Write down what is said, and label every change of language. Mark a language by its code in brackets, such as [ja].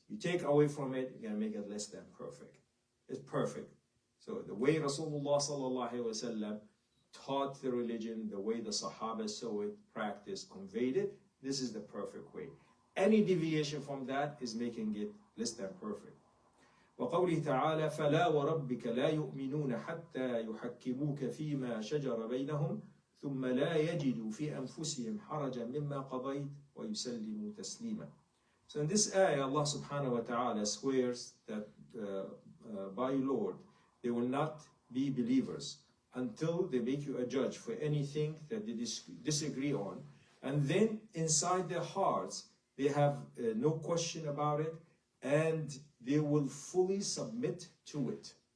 [en] You take away from it, you're going to make it less than perfect. It's perfect. So the way Rasulullah sallallahu alaihi wasallam taught the religion, the way the Sahaba saw it, practiced, conveyed it, this is the perfect way. Any deviation from that is making it less than perfect. وَقَالَ [ar] وقوله تعالى فلا وربك لا يؤمنون حتى يحكموك فيما شجر بينهم ثم لا يجدوا في أنفسهم حرجا مما قضيت ويسلموا تسليما. [en] So in this ayah, Allah subhanahu wa ta'ala swears that by Lord, they will not be believers until they make you a judge for anything that they disagree on. And then inside their hearts, they have no question about it, and they will fully submit to it.